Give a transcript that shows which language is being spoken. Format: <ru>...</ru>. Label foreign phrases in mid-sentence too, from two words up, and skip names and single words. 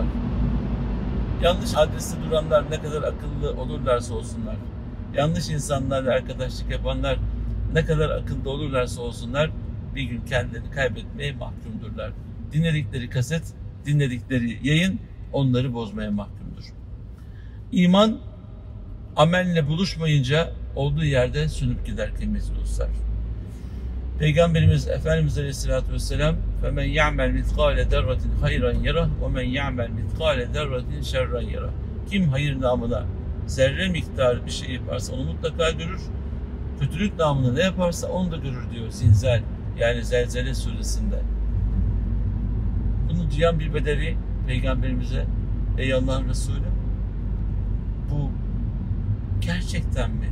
<tr>Yanlış adreste duranlar ne kadar akıllı olurlarsa olsunlar, yanlış insanlarla arkadaşlık yapanlar ne kadar akıllı olurlarsa olsunlar, bir gün kendilerini kaybetmeye mahkumdurlar. Dinledikleri kaset, dinledikleri yayın onları bozmaya mahkumdur. İman, amelle buluşmayınca olduğu yerde sönüp gider kıymetli dostlar. Peygamberimiz Efendimiz</tr> <ar>عليه الصلاة والسلام فَمَنْ يَعْمَلْ مِثْقَالَ دَرَّةٍ خَيْرًا يَرَهُ وَمَنْ يَعْمَلْ مِثْقَالَ دَرَّةٍ شَرًّا يَرَهُ.</ar> <tr>Kim hayır namına zerre miktarı bir şey yaparsa onu mutlaka görür. Kötülük namına ne yaparsa onu da görür diyor Zilzal, yani Zelzele suresinde. Bunu duyan bir bedevi Peygamberimize, ey Allah'ın Resulü, bu gerçekten mi?</tr>